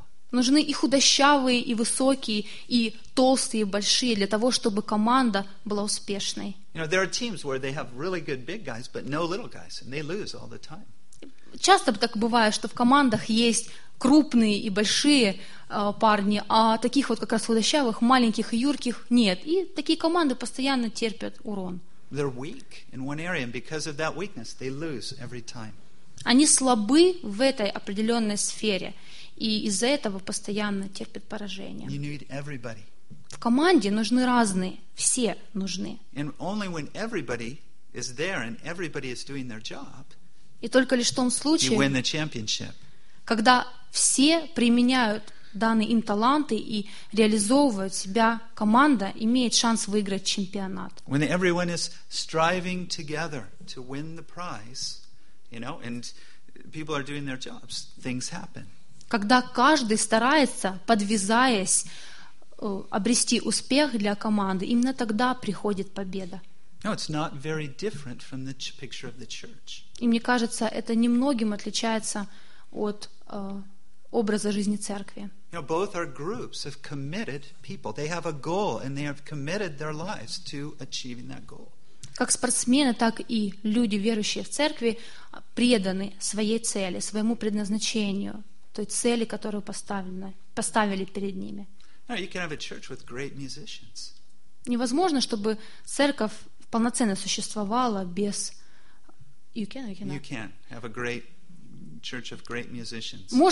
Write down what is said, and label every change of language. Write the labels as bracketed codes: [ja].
[ru] Нужны и худощавые, и высокие, и толстые, и большие, для того, чтобы команда была успешной. [en] You know, there are teams where they have really good big guys, but no little guys, and they lose all the time. [ru] Часто так бывает, что в командах есть крупные и большие парни, а таких вот как раз худощавых, маленьких и юрких нет. И такие команды постоянно терпят урон. [en] They're weak in one area, and because of that weakness, they lose every time. [ru] Они слабы в этой определенной сфере, и из-за этого постоянно терпят поражение. [en] You need everybody. [ru] В команде нужны разные, все нужны. [en] And only when everybody is there and everybody is doing their job. [ru] И только лишь в том случае, когда все применяют данные им таланты и реализовывают себя, команда имеет шанс выиграть чемпионат. [en] When everyone is striving together to win the prize, you know, and people are doing their jobs, things happen. [ru] Когда каждый старается, подвязаясь, обрести успех для команды, именно тогда приходит победа. [en] No, it's not very different from the picture of the church. [ru] И мне кажется, это немногим отличается от образа жизни церкви. [en] You know, both are groups of committed people. They have a goal, and they have committed their lives to achieving that goal. [ru] Как спортсмены, так и люди, верующие в церкви, преданы своей цели, своему предназначению, той цели, которую поставили перед ними. [en] No, you can have a church with great musicians. [ru] Невозможно, чтобы церковь полноценно существовала без... [en] You can have a great church of great musicians.